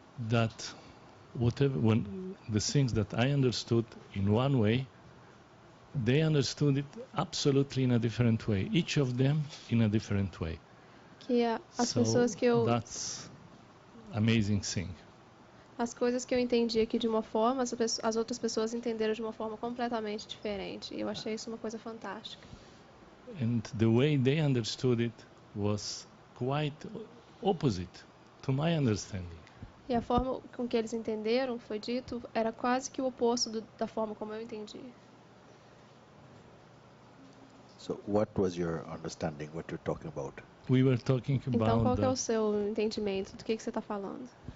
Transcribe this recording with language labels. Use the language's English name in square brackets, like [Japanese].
[English] That when the things that I understood in one way, they understood it absolutely in a different way. Each of them in a different way. [Portuguese] Que as pessoas que eu... [English] That's amazing thing. [Portuguese] As coisas que eu entendi aqui de uma forma, as outras pessoas entenderam de uma forma completamente diferente. E eu achei isso uma coisa fantástica. [English] And the way they understood it was quite opposite to my understanding. [Portuguese] E a forma com que eles entenderam, foi dito, era quase que o oposto da forma como eu entendi. [English] So what was your understanding, what you're talking about? We were talking about [Portuguese] Então qual que é o seu entendimento? Do que você está falando?